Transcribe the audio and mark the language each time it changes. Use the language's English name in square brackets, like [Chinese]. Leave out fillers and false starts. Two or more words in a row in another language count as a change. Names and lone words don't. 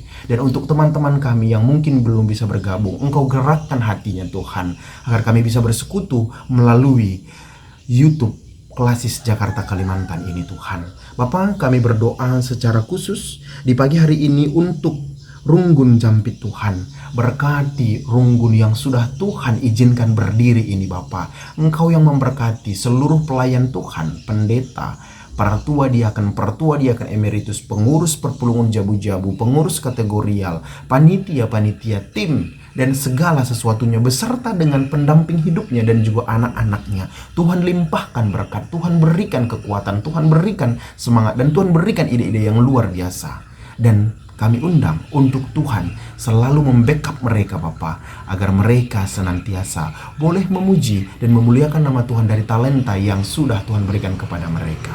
[Indonesian] Dan untuk teman-teman kami yang mungkin belum bisa bergabung, Engkau gerakkan hatinya Tuhan, agar kami bisa bersekutu melalui YouTube Klasis Jakarta Kalimantan ini Tuhan. Bapak, kami berdoa secara khusus di pagi hari ini untuk Runggun Jampit Tuhan. Berkati Runggun yang sudah Tuhan izinkan berdiri ini Bapa. Engkau yang memberkati seluruh pelayan Tuhan, pendeta, pertua diaken emeritus, pengurus perpulungan jabu-jabu, pengurus kategorial, panitia-panitia, tim, dan segala sesuatunya beserta dengan pendamping hidupnya dan juga anak-anaknya. Tuhan limpahkan berkat, Tuhan berikan kekuatan, Tuhan berikan semangat, dan Tuhan berikan ide-ide yang luar biasa. Dan kami undang untuk Tuhan selalu membackup mereka Bapa, agar mereka senantiasa boleh memuji dan memuliakan nama Tuhan dari talenta yang sudah Tuhan berikan kepada mereka.